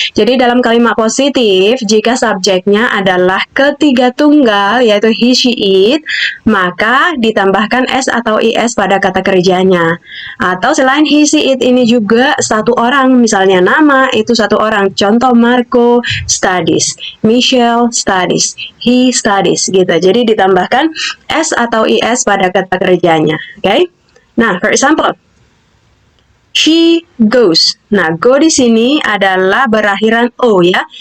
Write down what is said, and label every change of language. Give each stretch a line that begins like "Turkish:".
Indonesian: Jadi dalam kalimat positif, jika subjeknya adalah ketiga tunggal, yaitu he, she, it, maka ditambahkan s atau is pada kata kerjanya. Atau selain he, she, it ini juga satu orang, misalnya nama itu satu orang.
English: Contoh, Marco studies, Michelle studies, he studies gitu.
Indonesian: Jadi ditambahkan s atau is pada kata kerjanya, oke?
English: Nah, for example, she goes.
Indonesian: Nah, go di sini adalah berakhiran o ya.